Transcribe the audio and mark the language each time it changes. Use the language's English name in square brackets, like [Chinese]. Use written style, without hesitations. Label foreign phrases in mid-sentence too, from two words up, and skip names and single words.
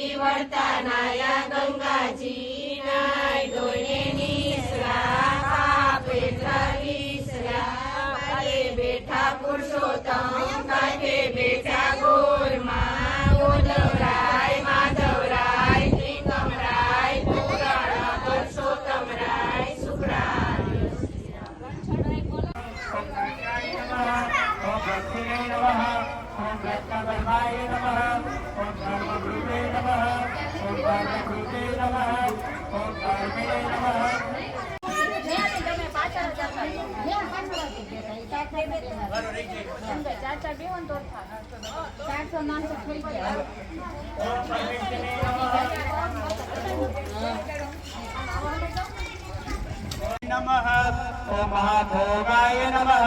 [Gujarati] વળતા નાયા ગંગાજી નાય દોઈને નીસરા આપે ત્રવીસરા વાલે બેઠા પુરુષોત્તમ કાંઠે બેઠા ગોરમાં ઉદ્ધવરાય માધવરાય ત્રિકમરાય પુરાણ પુરુષોત્તમરાય સુખરાય [Sanskrit] ओम भक्तिने नमः ओम रत्नवर्माय नमः ओम धर्मभृते नमः ओम धर्मभृते नमः ओम धर्मे नमः ओम परमेश्वरे नमः ओम महाभोगाय नमः